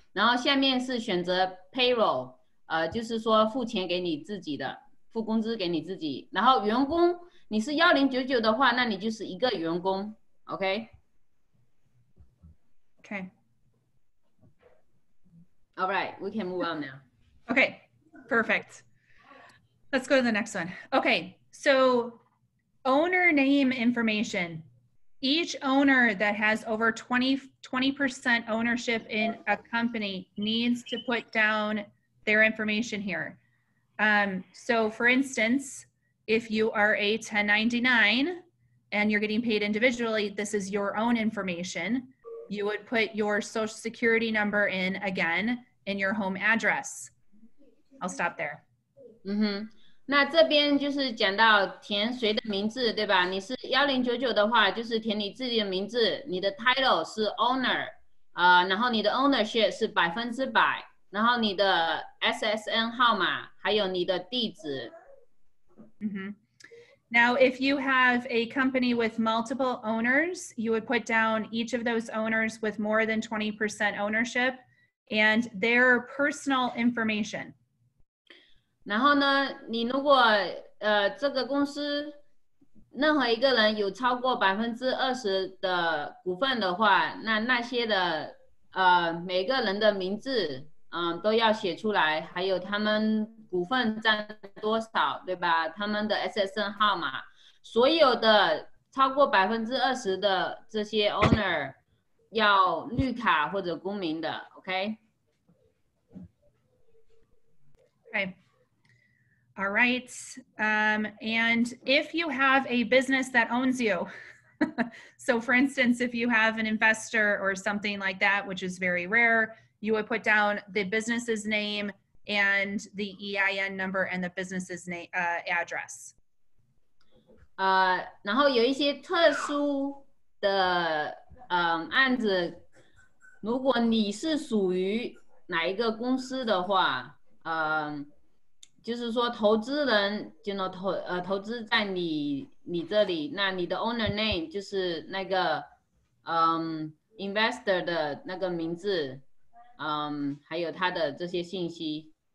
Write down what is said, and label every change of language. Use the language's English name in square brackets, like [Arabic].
[Chinese] 然后下面是选择 Payroll， 就是说付钱给你自己的，付工资给你自己。然后员工，你是1099的话，那你就是一个员工 ，OK？ [English] Okay. All right, we can move on now. Okay, perfect. Let's go to the next one. Okay, so owner name information. Each owner that has over 20% ownership in a company needs to put down their information here. So for instance, if you are a 1099, and you're getting paid individually, this is your own information. You would put your social security number in again in your home address. I'll stop there. [Chinese] 那这边就是讲到填谁的名字，对吧？你是1099的话，就是填你自己的名字，你的 title 是 owner， 然后你的 ownership 是100%，然后你的 SSN 号码，还有你的地址。 [English] Now, if you have a company with multiple owners, you would put down each of those owners with more than 20% ownership and their personal information. [Chinese] 然后呢，你如果这个公司任何一个人有超过20%的股份的话，那些的每个人的名字都要写出来，还有他们股份占多少，对吧？他们的 SSN 号码，所有的超过20%的这些 owner 要绿卡或者公民的 ，OK？ [English] Okay. All right. And if you have a business that owns you, so for instance, if you have an investor or something like that, which is very rare, you would put down the business's name and the EIN number and the business's name, address. [Chinese] 然后有一些特殊的案子，如果你是属于哪一个公司的话，就是说投资人就能投资在你这里，那你的 owner name 就是那个investor 的那个名字，还有他的这些信息。